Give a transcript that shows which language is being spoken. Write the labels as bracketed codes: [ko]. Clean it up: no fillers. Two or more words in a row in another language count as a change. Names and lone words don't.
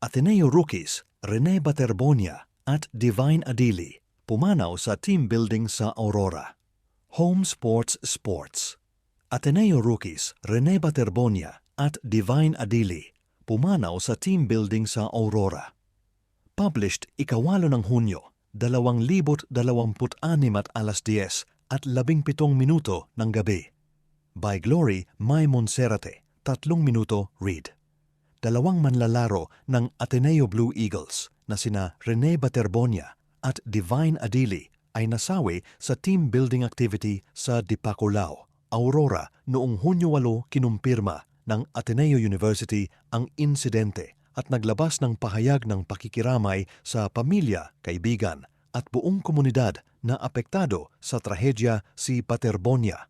[tl] Ateneo rookies Rene Baterbonia at Divine Adili pumanaw sa [en] team building [tl] sa Aurora. [en] Home Sports Sports. [tl] Ateneo rookies Rene Baterbonia at Divine Adili pumanaw sa [en] team building [tl] sa Aurora. Published 8 ng Hunyo, 2026 at alas 10 at 17 minuto ng gabi. [en] By Glory May Monserrate, 3 minuto read. [tl] 2 manlalaro ng Ateneo Blue Eagles na sina Rene Baterbonia at Divine Adili ay nasawi sa [en] team building activity [tl] sa Dipaculao, Aurora noong Hunyo 8 kinumpirma ng Ateneo University ang insidente at naglabas ng pahayag ng pakikiramay sa pamilya, kaibigan at buong komunidad na apektado sa trahedya si Baterbonia.